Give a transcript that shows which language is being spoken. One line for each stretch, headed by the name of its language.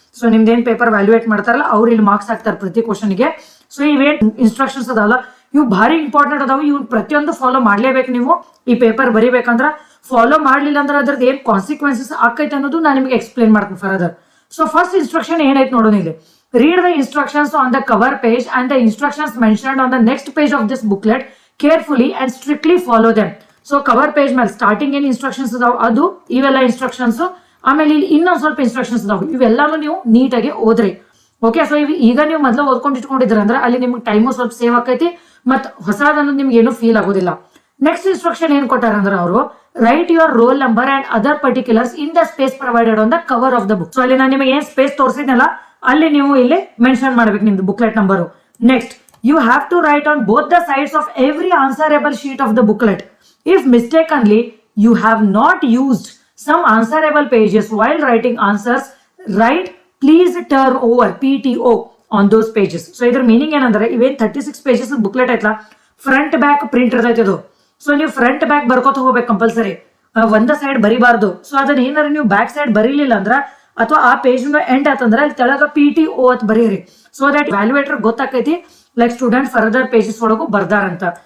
Kannada: So ನಿಮ್ದೇನ್ paper valuate ಮಾಡ್ತಾರಲ್ಲ ಅವ್ರು ಇಲ್ಲಿ ಮಾರ್ಕ್ಸ್ ಹಾಕ್ತಾರೆ ಪ್ರತಿ ಕ್ವಶನ್ಗೆ. ಸೊ ಇವೇನ್ ಇನ್ಸ್ಟ್ರಕ್ಷನ್ಸ್ ಅದಾವಲ್ಲ ಇವು ಭಾರಿ ಇಂಪಾರ್ಟೆಂಟ್ ಅದಾವ, ಇವ್ ಪ್ರತಿಯೊಂದು ಫಾಲೋ ಮಾಡ್ಲೇಬೇಕು. ನೀವು ಈ ಪೇಪರ್ ಬರಿಬೇಕಂದ್ರ ಫಾಲೋ ಮಾಡ್ಲಿಲ್ಲ ಅಂದ್ರೆ ಅದ್ರದ್ದು ಏನ್ ಕಾನ್ಸಿಕ್ವೆನ್ಸಸ್ ಆಕೈತೆ ಅನ್ನೋದು ನಾನು ನಿಮಗೆ ಎಕ್ಸ್ಪ್ಲೇನ್ ಮಾಡ್ತೀನಿ ಫರ್ದರ್. ಸೊ ಫಸ್ಟ್ ಇನ್ಸ್ಟ್ರಕ್ಷನ್ ಏನೈತೆ ನೋಡೋಣ ಇಲ್ಲಿ.
English: Read the instructions on the cover page and the instructions mentioned on the next page of this booklet carefully and strictly follow them.
Kannada: So cover page ಮೇಲೆ starting ಏನು instructions ಅದಾವ ಅದು ಇವೆಲ್ಲ instructions, ಆಮೇಲೆ ಇಲ್ಲಿ ಇನ್ನೊಂದು ಸ್ವಲ್ಪ ಇನ್ಸ್ಟ್ರಕ್ಷನ್ಸ್ ಅದಾವ, ಇವೆಲ್ಲಾನು ನೀವು ನೀಟಾಗಿ ಓದ್ರಿ. ಓಕೆ, ಸೊ ಈಗ ನೀವು ಮೊದಲು ಓದ್ಕೊಂಡು ಇಟ್ಕೊಂಡಿದ್ರ ಅಂದ್ರೆ ಅಲ್ಲಿ ನಿಮ್ಗೆ ಟೈಮು ಸ್ವಲ್ಪ ಸೇವ್ ಆಕೈತಿ, ಮತ್ತು ಹೊಸದನ್ನು ನಿಮ್ಗೆ ಏನು ಫೀಲ್ ಆಗೋದಿಲ್ಲ.
English: next instruction
Kannada: ಏನ್ ಕೊಟ್ಟಾರ ಅಂದ್ರೆ ಅವರು
English: Write your roll number and other particulars in the space provided on the cover of the book.
Kannada: So ಅಲ್ಲಿ ನಾನು ನಿಮಗೆ ಏನ್ ಸ್ಪೇಸ್ ತೋರಿಸಿದ್ನಲ್ಲ ಅಲ್ಲಿ ನೀವು ಇಲ್ಲಿ ಮೆನ್ಷನ್ ಮಾಡ್ಬೇಕು ನಿಮ್ದು booklet number.
English: Next you have to write on both the sides of every answerable sheet of the booklet. If mistakenly you have not used some answerable pages while writing answers, write please turn over PTO on those pages.
Kannada: So ಇದರ meaning ಏನಂದ್ರೆ ಇವೇನ್ 36 pages booklet ಐತಲ್ಲ front back print ಇರ್ತೈತೆ ಅದು. So ನೀವು front back ಬರ್ಕೋತ ಹೋಗ್ಬೇಕು compulsory, ಒಂದ side ಬರಿಬಾರ್ದು. So ಅದನ್ನ ಏನಾರ ನೀವು ಬ್ಯಾಕ್ ಸೈಡ್ ಬರೀಲಿಲ್ಲ ಅಂದ್ರ ಅಥವಾ ಆ ಪೇಜ್ ಎಂಡ್ ಆತಂದ್ರೆ ಅಲ್ಲಿ ತೆಳಗ PTO ಅಂತ ಬರೀರಿ. So that valuator ಗೊತ್ತಾಕೈತಿ like student further pages ಒಳಗೂ ಬರ್ದಾರಂತ.